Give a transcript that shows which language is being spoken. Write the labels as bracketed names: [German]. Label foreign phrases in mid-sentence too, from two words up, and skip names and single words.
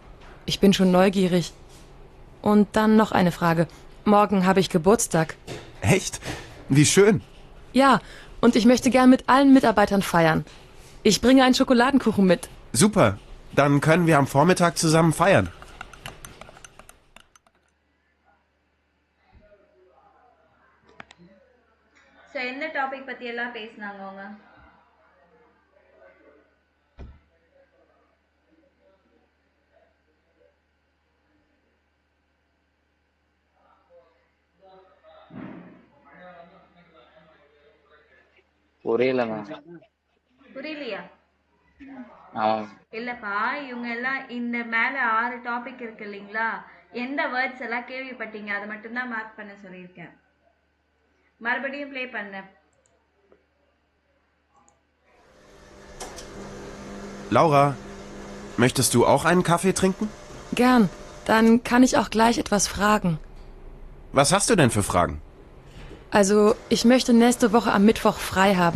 [German] Ich bin schon neugierig. Und dann noch eine Frage. Morgen habe ich Geburtstag. Echt? Wie schön. Ja, und ich möchte gern mit allen Mitarbeitern feiern. Ich bringe einen Schokoladenkuchen mit. Super. Dann können wir am Vormittag zusammen feiern. [Tamil] ஸோ எந்த டாபிக் பத்தி எல்லாம் பேசினாங்க அவங்க? புரியல மேம். புரியலையா? ஆமாம். இல்லப்பா, இவங்க எல்லாம் இந்த மேல 6 டாபிக் இருக்கு இல்லைங்களா, எந்த வேர்ட்ஸ் எல்லாம் கேள்விப்பட்டீங்க அதை மட்டும்தான் மார்க் பண்ண சொல்லியிருக்கேன். மறுபடியும் ப்ளே பண்ண. [German] Laura, möchtest du auch einen Kaffee trinken? Gern. Dann kann ich auch gleich etwas fragen. Was hast du denn für Fragen? Also, ich möchte nächste Woche am Mittwoch frei haben.